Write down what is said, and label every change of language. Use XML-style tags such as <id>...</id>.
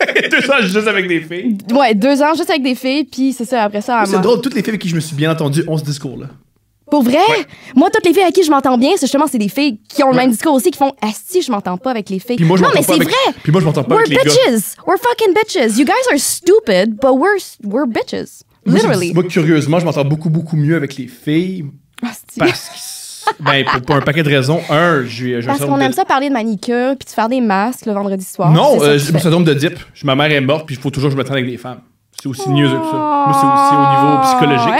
<fr>2 ans juste avec des filles? Ouais, 2 ans juste avec des filles, puis c'est ça, après ça... C'est drôle, toutes les filles avec qui je me suis bien entendu ont ce discours-là. Pour vrai? Ouais. Moi, toutes les filles avec qui je m'entends bien, c'est justement, c'est des filles qui ont le même discours aussi, qui font « Asti, je m'entends pas avec les filles. » Puis moi, je non, mais c'est avec... vrai! Puis moi, je m'entends pas avec les gars.</fr> <en>We're bitches! We're fucking bitches! You guys are stupid, but we're bitches. Literally.</en> <fr>Moi, curieusement, je m'entends beaucoup, beaucoup mieux avec les filles. Asti. Parce que, ben, pour un paquet de raisons. Parce qu'on aime ça parler de manicure puis de faire des masques le vendredi soir. Non, j'ai mon syndrome de dip. Ma mère est morte, puis il faut toujours que je me traîne avec des femmes. C'est aussi niaiseux que ça. Moi, c'est aussi au niveau psychologique.</fr>